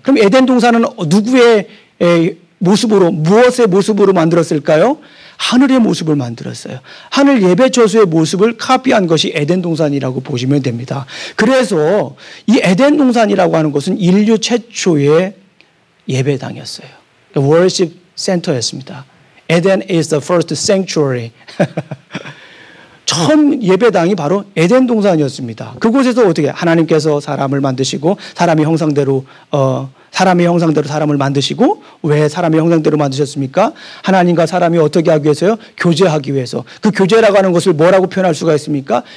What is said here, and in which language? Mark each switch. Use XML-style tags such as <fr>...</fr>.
<ko>그럼 에덴 동산은 누구의 모습으로, 무엇의 모습으로 만들었을까요? 하늘의 모습을 만들었어요. 하늘 예배처소의 모습을 카피한 것이 에덴 동산이라고 보시면 됩니다. 그래서 이 에덴 동산이라고 하는 것은 인류 최초의 예배당이었어요.</ko> <en>worship center였습니다. Eden is the first sanctuary.</en> <ko>처음 예배당이 바로 에덴 동산이었습니다. 그곳에서 어떻게 하나님께서 사람을 만드시고 사람의 형상대로 사람을 만드시고 왜 사람의 형상대로 만드셨습니까? 하나님과 사람이 어떻게 하기 위해서요? 교제하기 위해서. 그 교제라고 하는 것을 뭐라고 표현할 수가 있습니까?</ko>